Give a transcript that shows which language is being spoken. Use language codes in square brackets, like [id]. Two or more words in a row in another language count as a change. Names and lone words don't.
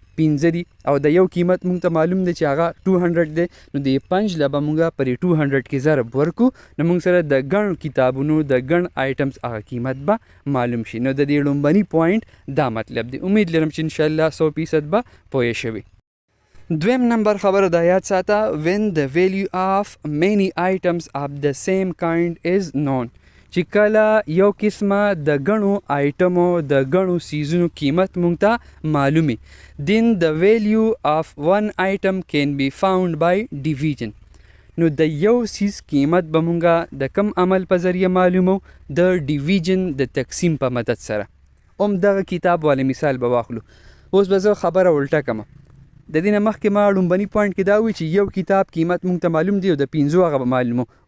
[ps] 5 دي، او د یو قیمت مونږ ته معلوم دی چې هغه 200 دی. نو د 5 له به مونږه پرې 200 کې ضرب ورکو، نو مونږ سره د ګڼ کتابونو، د ګڼ آیټمز هغه قیمت به معلوم شي. نو د دې لومبني پوینټ دا مطلب دی. امید لرم چې انشاءالله 100% به پوه شوي. دویم نمبر خبره دا یاد ساته [en] when the value of many items of the same kind is known. [ps] چې کله یو قسمه د ګڼو آیټمو، د ګڼو سیزونو قیمت مونږ ته معلومي، [en] then the value of one item can be found by division. [ps] نو د یو سیز قیمت به مونږه د کم عمل په ذریعه معلومو؟ د ډیویژن، د تقسیم په مدد سره. دغه کتاب والا مثال به واخلو. اوس به زه خبره الټه کړم. د دې نه مخکې ما لومبني پوینټ کې دا وی چې یو کتاب قیمت مونږ ته معلوم دی، او د 5 هغه به معلومو.